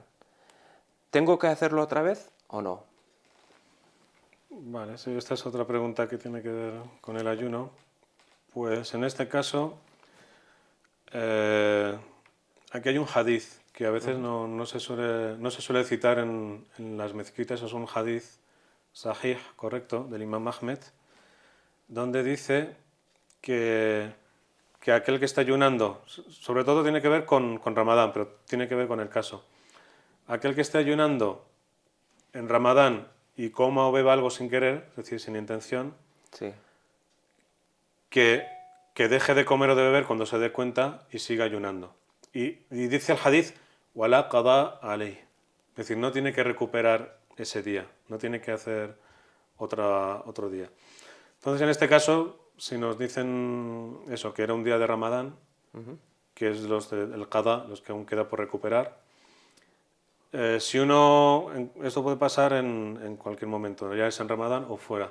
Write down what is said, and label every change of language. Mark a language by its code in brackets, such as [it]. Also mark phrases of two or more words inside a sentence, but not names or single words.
[es] ¿Tengo que hacerlo otra vez o no? Vale, sí, esta es otra pregunta que tiene que ver con el ayuno. Pues en este caso, aquí hay un hadith que a veces no se suele citar en las mezquitas. Es un [ar] حديث صحيح, [es] correcto, del Imam Ahmed, donde dice que aquel que está ayunando, sobre todo tiene que ver con Ramadán, pero tiene que ver con el caso. Aquel que esté ayunando en Ramadán y coma o beba algo sin querer, es decir, sin intención, Sí. que deje de comer o de beber cuando se dé cuenta y siga ayunando. Y dice el hadith, [ar] ولا قضاء عليه, [es] es decir, no tiene que recuperar ese día, no tiene que hacer otro día. Entonces, en este caso, si nos dicen eso, que era un día de Ramadán, que es el qada, los que aún queda por recuperar, si esto puede pasar en cualquier momento, ya es en Ramadán o fuera.